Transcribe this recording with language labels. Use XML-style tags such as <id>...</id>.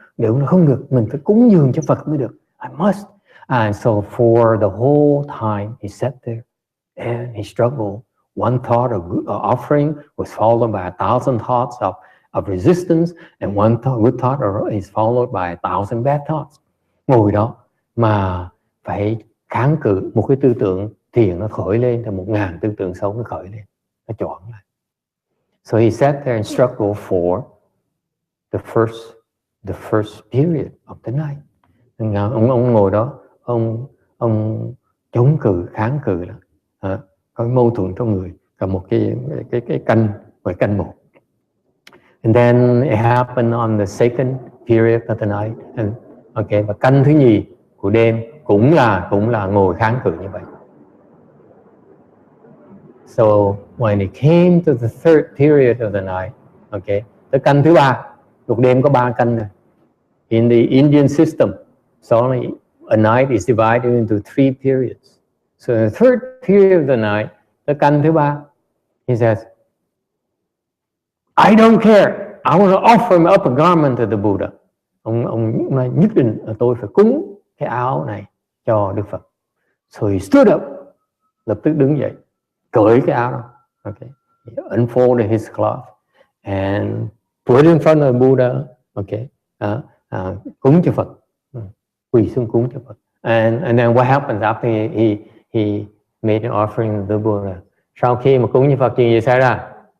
<vi>Điều nó không được, mình phải cúng dường cho Phật mới được.</vi> <en>I must. And so for the whole time he sat there and he struggled. One thought of offering was followed by 1,000 thoughts of resistance, and one good thought is followed by 1,000 bad thoughts.</en> <vi>Ngồi đó mà phải kháng cự một cái tư tưởng thiện nó khởi lên, thì 1,000 tư tưởng xấu nó khởi lên, nó chọn lại.</vi> <en>So he sat there and struggled for the first period of the night.</en> <vi>Ông ngồi đó, ông chống cự, kháng cự là có mâu thuẫn trong người, cả một cái canh một.</vi> <en>And then it happened on the second period of the night.</en> <vi>And, okay, và canh thứ nhì của đêm cũng là ngồi kháng cự như vậy.</vi> <en>So when it came to the third period of the night, okay,</en> <vi>tới canh thứ ba, một đêm có 3 canh này.</vi> <en>In the Indian system, so a night is divided into 3 periods. So the third period of the night,</en> <vi>tới canh thứ ba,</vi> <en>he says, I don't care. I want to offer my upper garment to the Buddha.</en> <vi>Ông nói nhất định là tôi phải cúng cái áo này cho Đức Phật.</vi> <en>So he stood up,</en> <vi>lập tức đứng dậy, cởi cái áo đó.</vi> <en>Okay. He unfolded his cloth and put it in front of the Buddha. Okay.</en> <vi>Cúng cho Phật, quỳ xuống cúng cho Phật.</vi> <en>And then what happens after he made an offering to the Buddha?</en> <vi>Sau khi mà cúng cho Phật, chuyện gì xảy ra?</vi>